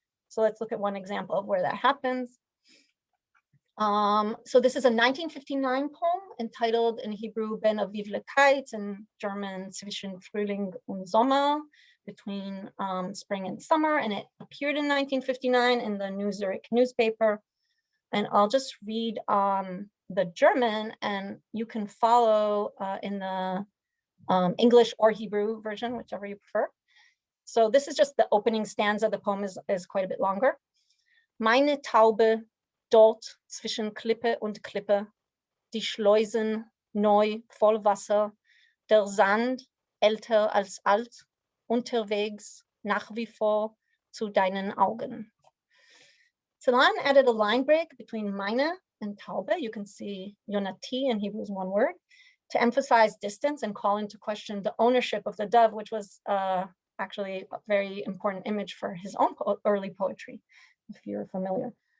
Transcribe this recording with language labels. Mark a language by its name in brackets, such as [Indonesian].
[English] So let's look at one example of where that happens. So this is a 1959 poem entitled in Hebrew Ben Aviv leKaitz, in German [German] Zwischen Frühling und Sommer, [English] between spring and summer, and it appeared in 1959 in the New Zurich newspaper. And I'll just read the German, and you can follow in the English or Hebrew version, whichever you prefer. So this is just the opening stanza. The poem is quite a bit longer. [German] Meine Taube dort zwischen Klippe und Klippe, die Schleusen neu voll Wasser, der Sand älter als alt, unterwegs nach wie vor zu deinen Augen. [English] Celan added a line break between meine and Taube. You can see Yonati in Hebrew is one word, to emphasize distance and call into question the ownership of the dove, which was actually a very important image for his own early poetry, if you're familiar.